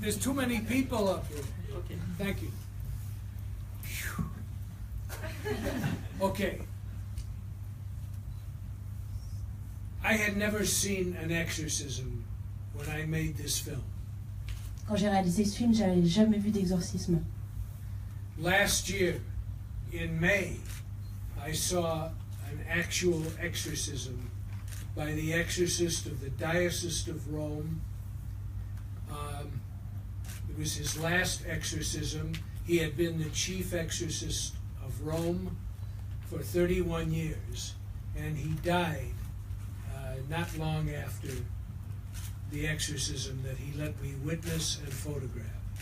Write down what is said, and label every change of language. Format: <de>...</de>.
<en>There's too many people up here. Okay. Thank you. Okay. I had never seen an exorcism when I made this film.</en> <fr>Quand j'ai réalisé ce film, j'avais jamais vu d'exorcisme.</fr> <en>Last year, in May, I saw an actual exorcism by the exorcist of the Diocese of Rome. It was his last exorcism. He had been the chief exorcist of Rome for 31 years, and he died not long after the exorcism that he let me witness and photograph.</en>